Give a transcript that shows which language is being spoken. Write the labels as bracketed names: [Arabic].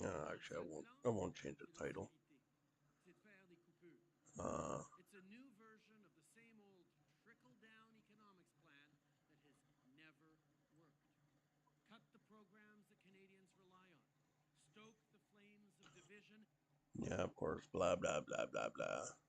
[English] Actually, I won't change the title. [French] C'est de faire des coupures. [English] It's a new version of the same old trickle-down economics plan that has never worked. Cut the programs that Canadians rely on. Stoke the flames of division. Yeah, of course. Blah, blah, blah, blah, blah.